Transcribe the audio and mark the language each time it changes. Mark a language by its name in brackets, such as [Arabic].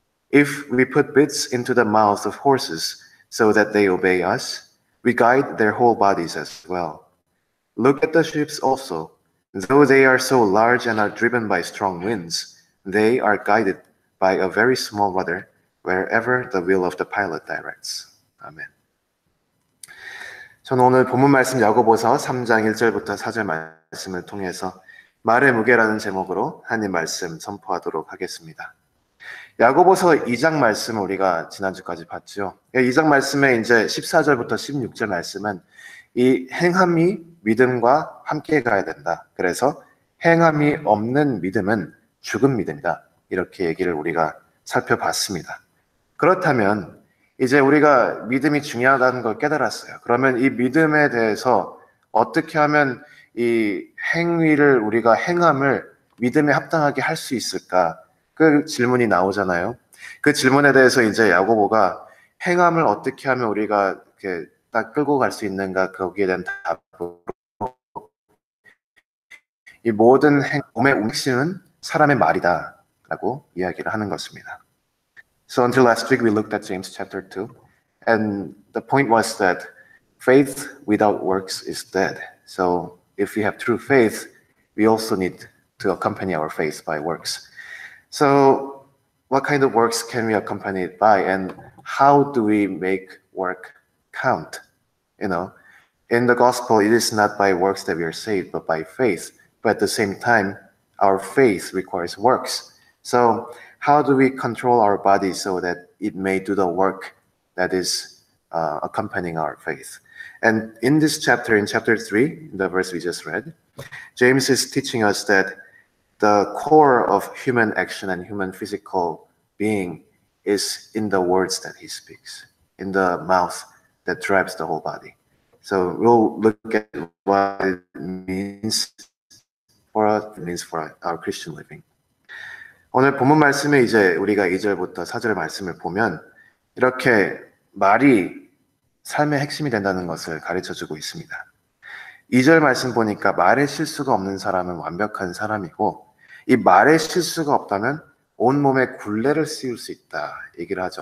[English] If we put bits into the mouths of horses so that they obey us, we guide their whole bodies as well. Look at the ships also. Though they are so large and are driven by strong winds, they are guided by a very small rudder wherever the will of the pilot directs. [Korean] 아멘. 저는 오늘 본문 말씀 야고보서 3장 1절부터 4절 말씀을 통해서 말의 무게라는 제목으로 하나님 말씀 선포하도록 하겠습니다. 야고보서 2장 말씀을 우리가 지난주까지 봤죠. 2장 말씀에 이제 14절부터 16절 말씀은 이 행함이 믿음과 함께 가야 된다. 그래서 행함이 없는 믿음은 죽은 믿음이다. 이렇게 얘기를 우리가 살펴봤습니다. 그렇다면 이제 우리가 믿음이 중요하다는 걸 깨달았어요. 그러면 이 믿음에 대해서 어떻게 하면 이 행위를 우리가 행함을 믿음에 합당하게 할 수 있을까? 그 질문이 나오잖아요. 그 질문에 대해서 이제 야고보가 행함을 어떻게 하면 우리가 이렇게 딱 끌고 갈 수 있는가? 거기에 대한 답으로 이 모든 몸의 움직임은 사람의 말이다라고 이야기를 하는 것입니다. [English] So until last week we looked at James chapter 2 and the point was that faith without works is dead. So if we have true faith, we also need to accompany our faith by works. So what kind of works can we accompany it by, and how do we make work count? You know, in the gospel, it is not by works that we are saved, but by faith. But at the same time, our faith requires works. So how do we control our body so that it may do the work that is accompanying our faith? And in this chapter, in chapter 3, the verse we just read, James is teaching us that the core of human action and human physical being is in the words that he speaks, in the mouth that drives the whole body. So we'll look at what it means for our Christian living. [Korean] 오늘 본문 말씀에 이제 우리가 2절부터 4절 말씀을 보면 이렇게 말이 삶의 핵심이 된다는 것을 가르쳐주고 있습니다. 2절 말씀 보니까 말에 실수가 없는 사람은 완벽한 사람이고 이 말에 실수가 없다면 온몸에 굴레를 씌울 수 있다 얘기를 하죠.